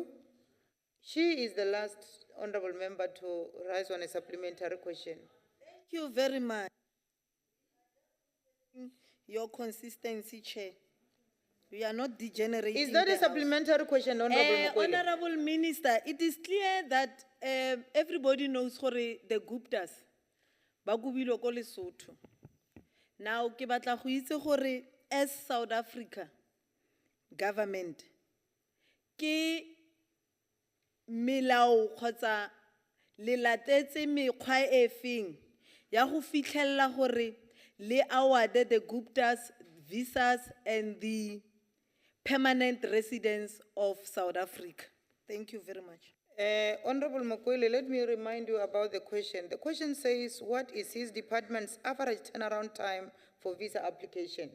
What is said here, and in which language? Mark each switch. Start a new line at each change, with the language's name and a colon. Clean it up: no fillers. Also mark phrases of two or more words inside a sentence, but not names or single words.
English: She is the last honorable member to rise on a supplementary question. Thank you very much. Your consistency, Chair. We are not degenerating. Is that the a house. supplementary question, Honorable Mokwele? Honorable Minister, it is clear that everybody knows gore the Guptas
Tswana: ba kubile ko Lesotho. Now, ke batla go itse gore
English: as South Africa government,
Tswana: ke melao kgotsa le latetse mekgwa e feng ya go fitlhella gore le
English: award the Guptas visas and the permanent residents of South Africa. Thank you very much. Honorable Mokwele, let me remind you about the question. The question says, what is his department's average turnaround time for visa application?